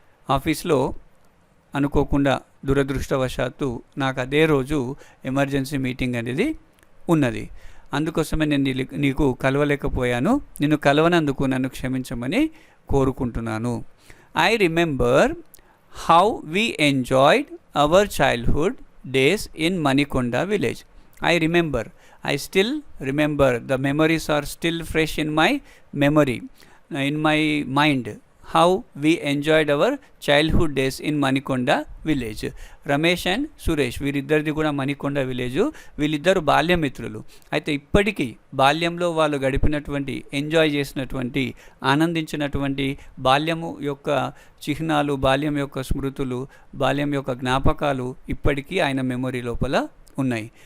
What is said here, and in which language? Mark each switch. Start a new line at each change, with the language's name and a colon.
Telugu: ఆఫీస్లో అనుకోకుండా, దురదృష్టవశాత్తు నాకు అదే రోజు ఎమర్జెన్సీ మీటింగ్ అనేది ఉన్నది. అందుకోసమే నేను నీకు కలవలేకపోయాను. నిన్ను కలవనందుకు నన్ను క్షమించమని కోరుకుంటున్నాను.
English: I remember how we enjoyed our childhood days in Manikonda village. I still remember. The memories are still fresh in my memory, in my mind, how we enjoyed our childhood days in Manikonda village.
Telugu: Ramesh and Suresh వీరిద్దరిది కూడా Manikonda village. వీళ్ళిద్దరు బాల్యమిత్రులు. అయితే ఇప్పటికీ బాల్యంలో వాళ్ళు గడిపినటువంటి, enjoy చేసినటువంటి, ఆనందించినటువంటి బాల్యము యొక్క చిహ్నాలు, బాల్యం యొక్క స్మృతులు, బాల్యం యొక్క జ్ఞాపకాలు ఇప్పటికీ ఆయన మెమొరీ లోపల ఉన్నాయి.